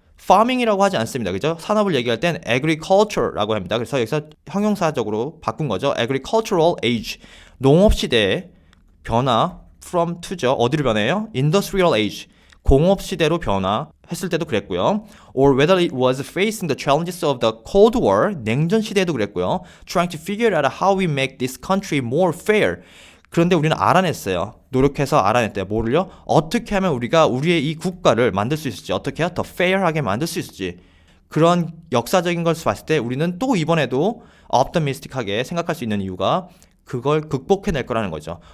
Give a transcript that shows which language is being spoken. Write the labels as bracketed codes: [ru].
[ko] farming이라고 하지 않습니다. 그죠? 산업을 얘기할 땐 agriculture라고 합니다. 그래서 여기서 형용사적으로 바꾼 거죠. [en] agricultural age. [ko] 농업 시대의 변화 from to죠. 어디로 변해요? [en] industrial age. [ko] 공업 시대로 변화했을 때도 그랬고요. [en] or whether it was facing the challenges of the Cold War. [ko] 냉전 시대에도 그랬고요. [en] trying to figure out how we make this country more fair. [ko] 그런데 우리는 알아냈어요. 노력해서 알아냈대요. 뭐를요? 어떻게 하면 우리가 우리의 이 국가를 만들 수 있을지, 어떻게 해야 더 fair하게 만들 수 있을지. 그런 역사적인 것을 봤을 때 우리는 또 이번에도 optimistic하게 생각할 수 있는 이유가 그걸 극복해낼 거라는 거죠.